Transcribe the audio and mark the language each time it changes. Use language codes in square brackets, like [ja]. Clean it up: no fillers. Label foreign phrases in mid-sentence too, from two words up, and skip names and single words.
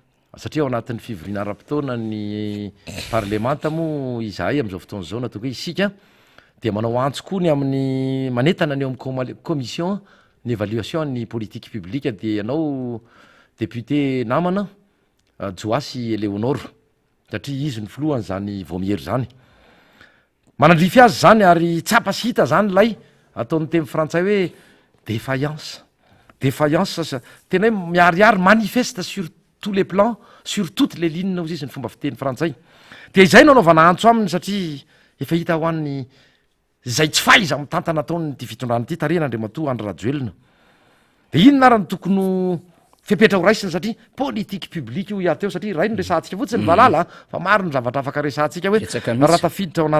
[mg] ao anatin'ny fivoriana ara-potoana ny parlemanta moa izahay am'izao fotoana zao natao hoe isika de manao antso koa ny amin'ny manetana ny eo amin'ny commission ny évaluation ny [fr] politique publique [mg] de ianao député namana Joasy Eleonora satria izy ny filohany zany voamiery zany manandrify azy zany ary tsapa sy hita zany lay ataon'ny teny frantsay hoe défaillance tena hoe miariary manifeste [fr] sur tous les plans sur toutes les lignes [mg] ozy izy ny fomba fiteny frantsay de izay no anaovana antso aminy satria efa hita ho an'ny zay tsy faiza mitantana ataony ty fitondrany ty tarena andriamatoa Andry Rajoelina de inona ary ny tokony fipetra ho raisina satria [fr] politique publique [mg] io iateo satria ray no resantsika fotsiny valala fa maro ny zavatra afaka resantsika hoe raha tafiditra ao